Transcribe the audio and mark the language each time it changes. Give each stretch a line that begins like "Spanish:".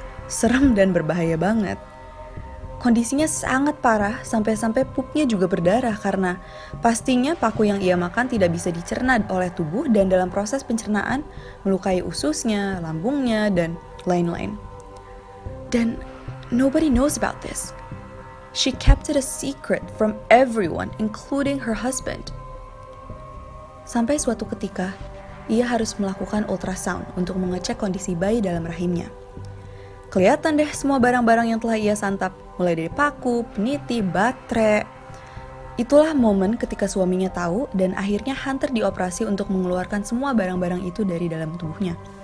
Indonesian: Serem dan berbahaya banget. Kondisinya sangat parah, sampai-sampai pupnya juga berdarah karena pastinya paku yang ia makan tidak bisa dicerna oleh tubuh dan dalam proses pencernaan melukai ususnya, lambungnya, dan lain-lain. Dan
English: nobody knows about this. She kept it a secret from everyone, including her husband.
Indonesian: Sampai suatu ketika, ia harus melakukan ultrasound untuk mengecek kondisi bayi dalam rahimnya. Kelihatan deh semua barang-barang yang telah ia santap, mulai dari paku, peniti, baterai. Itulah momen ketika suaminya tahu dan akhirnya Hunter dioperasi untuk mengeluarkan semua barang-barang itu dari dalam tubuhnya.